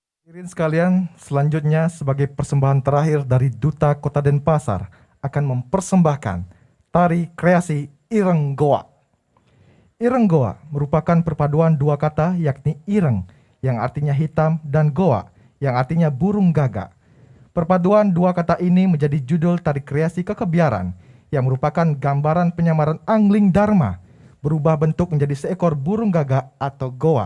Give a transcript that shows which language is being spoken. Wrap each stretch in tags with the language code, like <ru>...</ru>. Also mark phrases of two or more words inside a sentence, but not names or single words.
<id>Hadirin sekalian, selanjutnya sebagai persembahan terakhir dari Duta Kota Denpasar akan mempersembahkan tari kreasi Ireng Goa. Ireng Goa merupakan perpaduan dua kata yakni ireng yang artinya hitam dan goa yang artinya burung gagak. Perpaduan dua kata ini menjadi judul tari kreasi kekebiaran yang merupakan gambaran penyamaran angling dharma berubah bentuk menjadi seekor burung gagak atau goa.</id>